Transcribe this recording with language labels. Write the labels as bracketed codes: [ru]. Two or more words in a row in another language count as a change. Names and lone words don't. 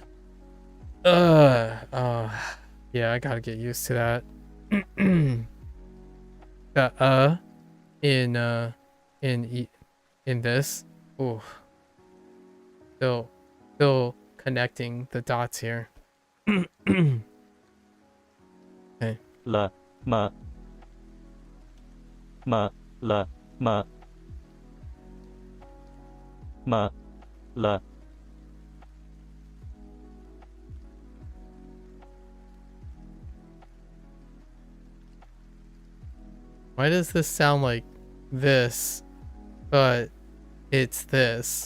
[en] Yeah, I gotta get used to that. The in this. Ooh. Still connecting the dots here. Okay. La. Ma. La. Why does this sound like this, but it's this?